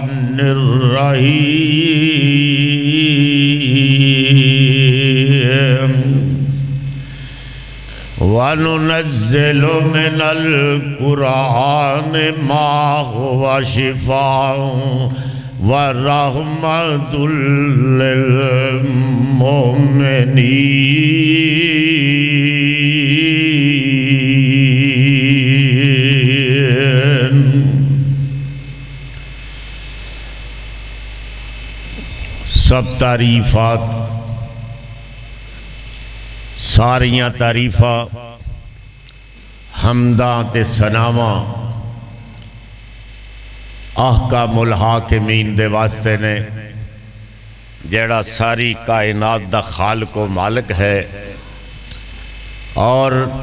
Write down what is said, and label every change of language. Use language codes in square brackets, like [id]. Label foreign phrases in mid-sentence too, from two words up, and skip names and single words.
[ar] الرحمن الرحيم وننزل من القرآن ما هو شفاء ورحمة للمؤمنين. [pa] ਸਬ ਤਾਰੀਫ਼ਾਤ ਸਾਰੀਆਂ ਤਾਰੀਫ਼ਾਂ ਹਮਦਾ ਤੇ ਸਨਾਵਾ [ar] أحكم الحاكمين [pa] ਦੇ ਵਾਸਤੇ ਨੇ ਜਿਹੜਾ ਸਾਰੀ ਕਾਇਨਾਤ ਦਾ ਖ਼ਾਲਿਕ ਵ ਮਾਲਿਕ ਹੈ ਔਰ